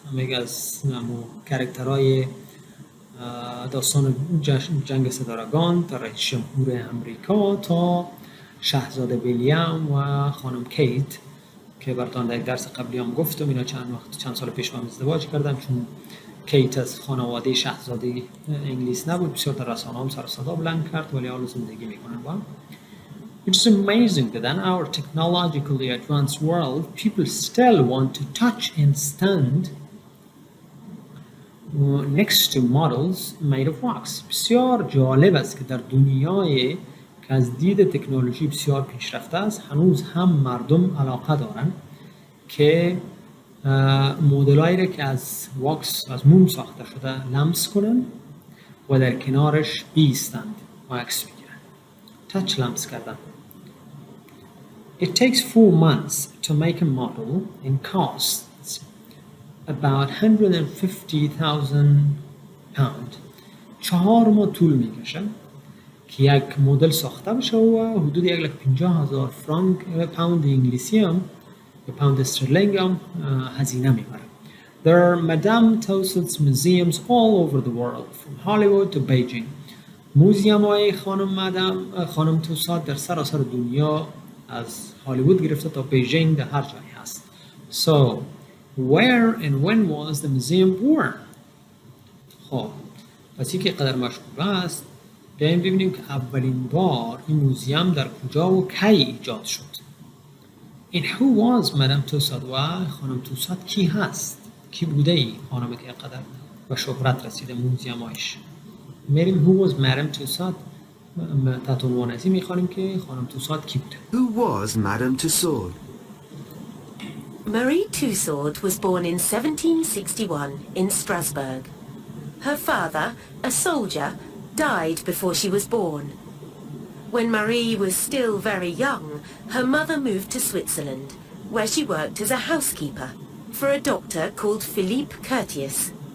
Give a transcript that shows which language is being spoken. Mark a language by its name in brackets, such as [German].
[Persian] همه از کاراکترهای داستان جنگ ستارگان تا رئیس جمهور امریکا تا شاهزاده ویلیام و خانم کیت که براتون در یک درس قبلی هم گفتم اینا چند سال پیش با هم ازدواج کردن، چون کیت از خانواده شاهزاده انگلیس نبود. بسیار در رسانه هم سر صدا بلند کرد ولی حالا زندگی میکنن با هم. [English] It is amazing that in our technologically advanced world people still want to touch and stand next to models made of wax. [Persian] بسیار جالب است که در دنیای که از دید تکنولوژی بسیار پیشرفته است هنوز هم مردم علاقه دارن که مدلایی را که از واکس از موم ساخته شده لمس کنن و در کنارش بیستند و عکس بگیرند. تچ لمس کردن. [English] It takes 4 months to make a model and costs about 150,000 pound. [Persian] 4 ماه طول میکشه که یک مدل ساخته بشه و حدود 150,000 فرانک پوند انگلیسی هم یا پوند استرلینگ هم هزینه میبره. [English] There are Madame Tussauds museums all over the world from Hollywood to Beijing. [Persian] موزیم های خانم توساد در سراسر دنیا از هالیوود گرفته تا بیجینگ در هر جایی هست. [English] So, where and when was the museum born? [Persian] خب پس که قدر مشهور است بیاییم ببینیم که اولین بار این موزیم در کجا و کی ایجاد شد. [English] And who was Madame Tussauds [Persian] و خانم توساد کی هست؟ کی بوده ای خانم که قدر و شهرت رسیده موزیمایش؟ میریم [English] who was Madame Tussauds [Persian] تحت عنوان ازی میخوانیم که خانم توساد کی بوده. [English] Who was Madame Tussauds? Marie Tussauds was born in 1761 in Strasbourg. Her father, a soldier, died before she was born. When Marie was still very young, her mother moved to Switzerland, where she worked as a housekeeper for a doctor called Philippe Curtius.